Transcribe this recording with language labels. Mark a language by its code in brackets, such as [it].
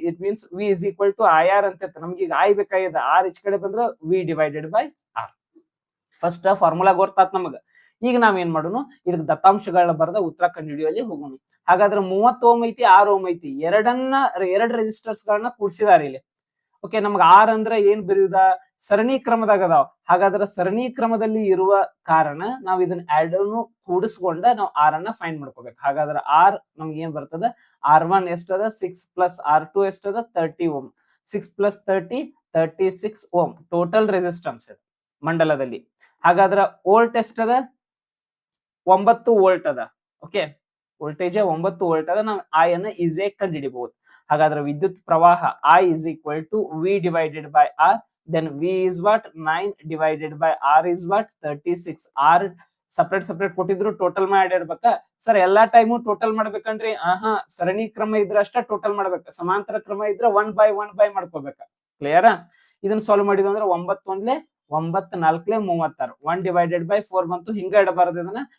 [en] It means V is equal to IR [kn] ಅಂತ ಇತ್ತು. ನಮ್ಗೆ ಈಗ I ಬೇಕಾಗಿದೆ, R ಈಚ್ ಕಡೆ ಬಂದ್ರೆ [en] V divided by R. [kn] First formula ಗೊತ್ತಾತ್ ನಮಗ. ಈಗ ನಾವೇನ್ ಮಾಡೋಣ, ಇದಕ್ಕೆ ದತ್ತಾಂಶಗಳನ್ನ ಬರೆದ ಉತ್ತರ ಕಂಡುಹಿಡಿಯುವಲ್ಲಿ ಹೋಗೋಣ. ಹಾಗಾದ್ರೆ 30 ಓಮ್ ಐತಿ, 6 ಓಮ್ ಐತಿ, ಎರಡು ರೆಸಿಸ್ಟರ್ಸ್ ಗಳನ್ನ ಕೂಡಿಸಿದಾರೆ ಇಲ್ಲಿ. ಓಕೆ, ನಮ್ಗೆ ಆರ್ ಅಂದ್ರೆ ಏನ್ ಬರೆಯುದ, ಸರಣಿ ಕ್ರಮದಾಗ ಅದಾವ. ಹಾಗಾದ್ರೆ ಸರಣಿ ಕ್ರಮದಲ್ಲಿ ಇರುವ ಕಾರಣ ನಾವು ಇದನ್ನ ಎರಡನ್ನು ಕೂಡಿಸ್ಕೊಂಡ ನಾವು ಆರ್ ಅನ್ನ ಫೈಂಡ್ ಮಾಡ್ಕೋಬೇಕು. ಹಾಗಾದ್ರೆ ಆರ್ ನಮ್ಗೆ ಏನ್ ಬರ್ತದ, R1 ಎಷ್ಟದ 6 plus R2 ಎಷ್ಟದ 30 ohm, 6 plus 30 36 ohm total resistance ಮಂಡಲದಲ್ಲಿ. ಹಾಗಾದ್ರೆ ವೋಲ್ಟ್ ಎಷ್ಟದ, 9 ವೋಲ್ಟ್ ಅದ. ಓಕೆ, ವೋಲ್ಟೇಜ್ 9 ವೋಲ್ಟ್ ಅದ. ನಾವು I ಅನ್ನ ಈಸಿಯಾಗಿ ಕಂಡುಹಿಡಿಬಹುದು. ಹಾಗಾದ್ರೆ ವಿದ್ಯುತ್ ಪ್ರವಾಹ [en] I is equal to V divided by R. Then V is what, 9 divided by R is what, 36. R [kn] separate ಕೊಟ್ಟಿದ್ರು ಟೋಟಲ್ ಮಾಡಿ ಇಡ್ಬೇಕಾ ಸರ್? ಎಲ್ಲಾ ಟೈಮು ಟೋಟಲ್ ಮಾಡ್ಬೇಕಂದ್ರಿ? ಸರಣಿ ಕ್ರಮ ಇದ್ರ ಅಷ್ಟ ಟೋಟಲ್ ಮಾಡ್ಬೇಕ, ಸಮಾಂತರ ಕ್ರಮ ಇದ್ರ 1/1 ಮಾಡ್ಕೋಬೇಕ. ಕ್ಲಿಯರಾ? ಇದನ್ನ ಸಾಲ್ವ್ ಮಾಡಿದ್ವಿ ಅಂದ್ರೆ 9 1 4 36 1/4 ಬಂತು. ಹಿಂಗ ಇಡಬಾರ್ದು ಇದನ್ನ.